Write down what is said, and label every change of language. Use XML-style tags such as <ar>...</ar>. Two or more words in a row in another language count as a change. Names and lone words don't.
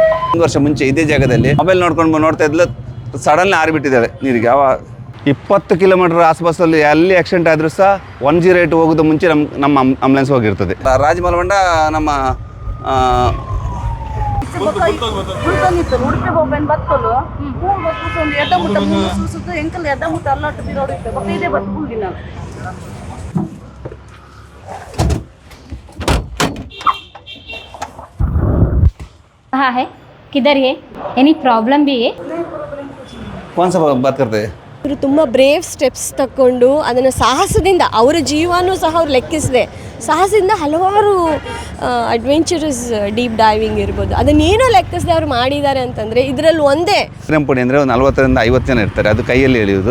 <kn>1 ವರ್ಷ ಮುಂಚೆ ಇದೇ ಜಾಗದಲ್ಲಿ ಮೊಬೈಲ್ ನೋಡ್ಕೊಂಡು ನೋಡ್ತಾ ಇದ್ಲು, ಸಡನ್ಲಿ ಹಾರಿಬಿಟ್ಟಿದ್ದಾಳೆ ನೀರಿಗೆ. 20 ಕಿಲೋಮೀಟರ್ ಆಸ್ಪಾಸಲ್ಲಿ ಎಲ್ಲಿ ಆಕ್ಸಿಡೆಂಟ್ ಆದರೂ ಸಹ 108 ಹೋಗೋದು ಮುಂಚೆ ನಮ್ಮ ಆಂಬುಲೆನ್ಸ್ ಹೋಗಿರ್ತದೆ. ರಾಜಮಲಬಂಡ ನಮ್ಮ</kn> <tcy>ಉಡುಪಿ ಹೋಗ್ಬೇನ್ ಬತ್ತಲು ಒಂದು ಎಡ್ಡ ಮುಟ್ಟ ಸುತ್ತು ಎಂಕಲ್ ಎಡ್ಡ ಮುಟ್ಟ ಅಲ್ಲಟ್ಟು ಬಿರೋಡಿತ್ತೆ ಬಕ್ಕ ಇದೇ ಬತ್ತು ಹುಡುಗಿನ.</tcy> <hi>हाँ है, किधर है?</hi> <en>any problem</en> <hi>भी है? कौन सा बात करते हैं?</hi> <kn>ಅವರು ತುಂಬ</kn> <en>brave steps</en> <kn>ತಗೊಂಡು ಅದನ್ನು ಸಾಹಸದಿಂದ ಅವರ ಜೀವನೂ ಸಹ ಅವ್ರು ಲೆಕ್ಕಿಸಿದೆ. ಸಾಹಸದಿಂದ ಹಲವಾರು</kn> <en>adventurous deep diving</en> <kn>ಇರ್ಬೋದು, ಅದನ್ನೇನೋ ಲೆಕ್ಕಿಸದೆ ಅವ್ರು ಮಾಡಿದ್ದಾರೆ ಅಂತಂದರೆ ಇದರಲ್ಲಿ ಒಂದೇ. ಶ್ರೀರಂಪುಣಿ ಅಂದರೆ ಒಂದು 40ರಿಂದ 50 ಜನ ಇರ್ತಾರೆ, ಅದು ಕೈಯಲ್ಲಿ ಎಳೆಯೋದು.</kn>